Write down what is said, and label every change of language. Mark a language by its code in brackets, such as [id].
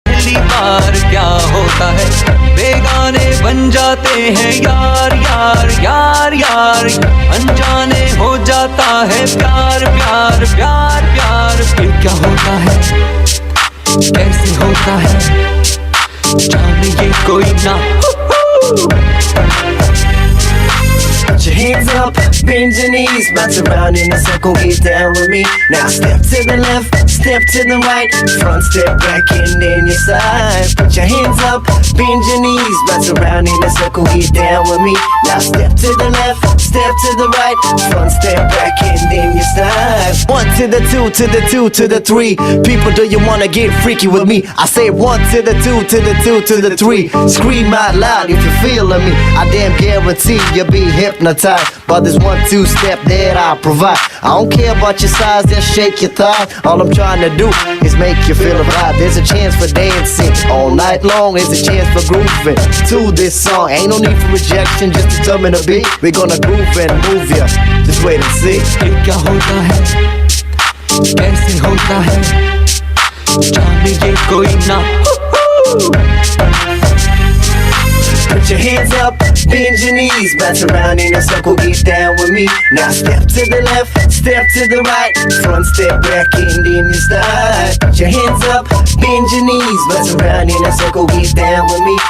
[hi] पहली बार क्या होता है, बेगाने बन जाते हैं यार यार यार यार, अनजाने हो जाता है प्यार प्यार प्यार प्यार। फिर क्या होता है, कैसे होता है, जाने ये कोई ना। [en] Put your hands up, bend your knees, bounce around in a circle, get down with me. Now step to the left, step to the right, front step back and then your side. Put your hands up, bend your knees, bounce around in a circle, get down with me. Now step to the left, step to the right, front step back and then your side. 1 to the 2 to the 2 to the 3. People, do you wanna get freaky with me? I say 1 to the 2 to the 2 to the 3. Scream out loud if you're feeling me. I damn guarantee you'll be hypnotized by this 1-2 step that I provide. I don't care about your size, just shake your thigh. All I'm trying to do is make you feel alive. There's a chance for dancing all night long. There's a chance for grooving to this song. Ain't no need for rejection, just determine the beat. We're gonna groove and move ya. Just wait and see. [hi] फिर क्या होता है, कैसे होता है, जाने ये कोई ना। [en] Put your hands up, bend your knees, bounce around in a circle, get down with me. Now step to the left, step to the right, front step back and then you start. Put your hands up, bend your knees, bounce around in a circle, get down with me.